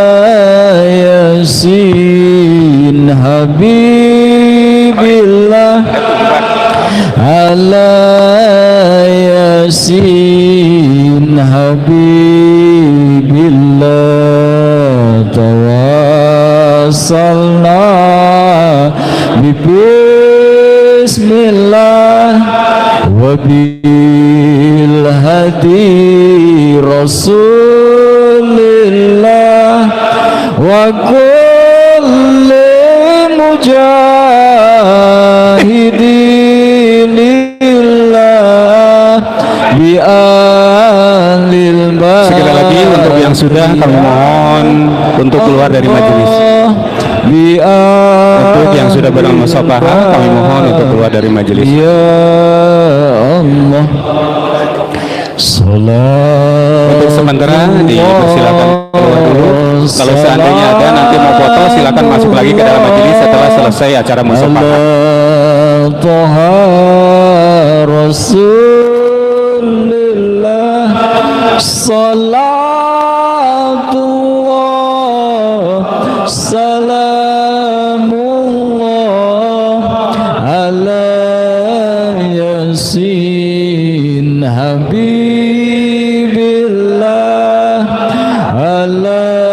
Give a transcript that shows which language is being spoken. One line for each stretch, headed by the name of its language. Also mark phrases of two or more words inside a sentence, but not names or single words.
Arabic: يس حبيب الله على يس حبيب الله توسلنا بسم الله وبالهادي رسول الله وكل مجاهدين لله بأهل البدر.
Indonesian: Sekali lagi, untuk yang sudah, kami mohon untuk keluar dari majelis. Untuk yang sudah bermusafahah, kami mohon untuk keluar dari majelis.
Arabic: يا الله.
Indonesian: Untuk sementara dipersilakan keluar dulu. Kalau seandainya ada nanti mau foto, silakan masuk lagi ke dalam majelis setelah selesai acara musafahah.
Arabic: طه رسول الله صلاة الله سلام الله على يس حبيب حبيب الله على